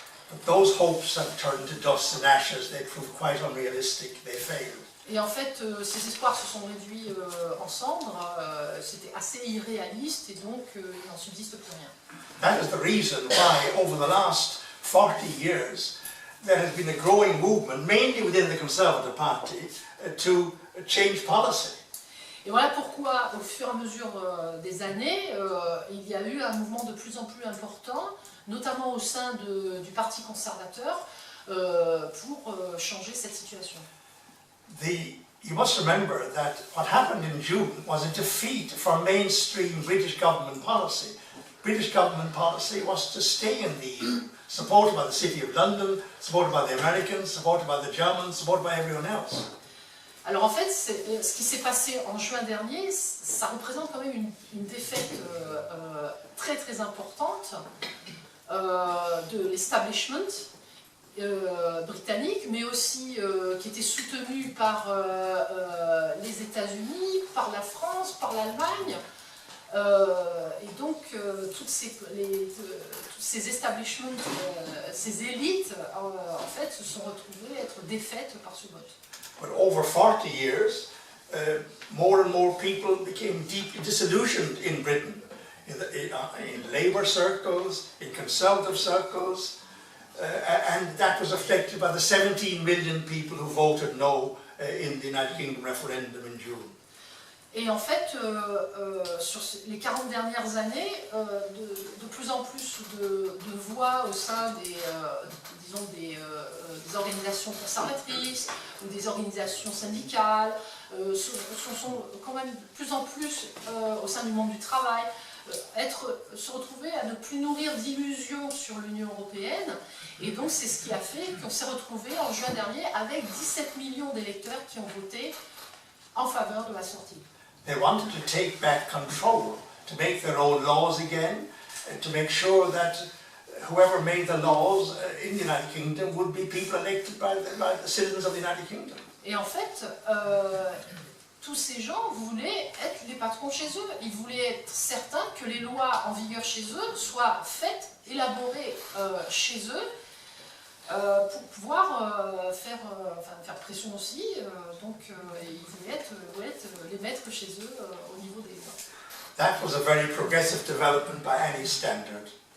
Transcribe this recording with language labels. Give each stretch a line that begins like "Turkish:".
English: But those hopes have turned to dust and ashes. They proved quite unrealistic. They failed.
French: Et en fait, ces espoirs se sont réduits en cendres. C'était assez irréaliste et donc il n'en subsiste plus rien.
English: That is the reason why, over the last 40 years, there has been a growing movement, mainly within the Conservative Party, to change policy.
French: Et voilà pourquoi, au fur et à mesure des années, il y a eu un mouvement de plus en plus important, notamment au sein du Parti conservateur, pour changer cette situation.
English: You must remember that what happened in June was a defeat for mainstream British government policy. British government policy was to stay in the EU, supported by the City of London, supported by the Americans, supported by the Germans, supported by everyone else.
French: Alors en fait, ce qui s'est passé en juin dernier, ça représente quand même une défaite très très importante de l'establishment britannique, mais aussi qui était soutenu par les États-Unis, par la France, par l'Allemagne. Et donc, tous ces establishments, ces élites, en fait, se sont retrouvées être défaites par ce vote.
English: But over 40 years, more and more people became deeply disillusioned in Britain, in Labour circles, in Conservative circles, and that was reflected by the 17 million people who voted no in the United Kingdom referendum in June.
French: Et en fait, sur les 40 dernières années, de plus en plus de voix au sein disons des organisations conservatrices ou des organisations syndicales sont quand même de plus en plus au sein du monde du travail, se retrouver à ne plus nourrir d'illusions sur l'Union européenne. Et donc c'est ce qui a fait qu'on s'est retrouvé en juin dernier avec 17 millions d'électeurs qui ont voté en faveur de la sortie.
English: They wanted to take back control, to make their own laws again, to make sure that whoever made the laws in the United Kingdom would be people elected by the citizens of the United Kingdom.
French: Et en fait, tous ces gens voulaient être les patrons chez eux. Ils voulaient être certains que les lois en vigueur chez eux soient faites, élaborées chez eux, pour pouvoir faire pression aussi. Donc ils voulaient être les maîtres chez eux au niveau des lois.
English: That was a very progressive development by any standard.